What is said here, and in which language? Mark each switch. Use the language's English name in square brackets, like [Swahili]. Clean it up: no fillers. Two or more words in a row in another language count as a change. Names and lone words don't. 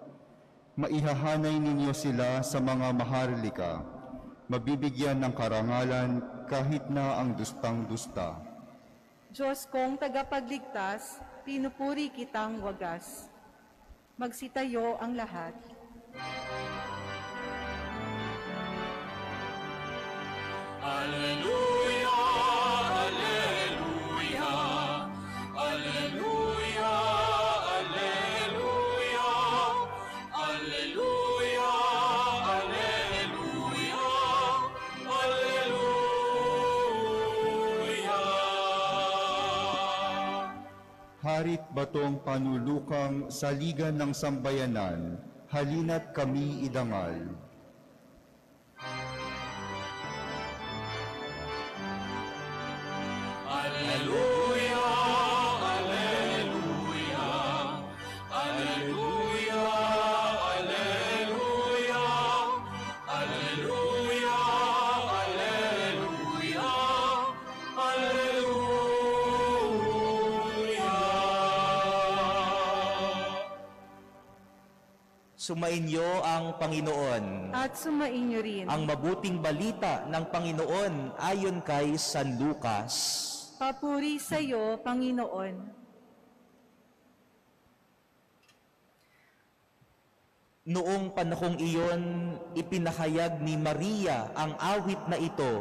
[Filipino] Maihahanay ninyo sila sa mga maharlika, mabibigyan ng karangalan kahit na ang dustang-dusta. Diyos kong tagapagligtas, pinupuri kitang wagas. Magsitayo ang lahat. Alleluia, alleluia, alleluia, alleluia, alleluia, alleluia, alleluia. Harit batong panulukang saligan ng sambayanan, halina't kami idangal. Alleluia, alleluia, alleluia, alleluia, alleluia, alleluia, alleluia. Sumainyo ang Panginoon. At sumainyo rin. Ang mabuting balita ng Panginoon ayon kay San Lucas. Papuri sa iyo, Panginoon. Noong panahong iyon, ipinahayag ni Maria ang awit na ito.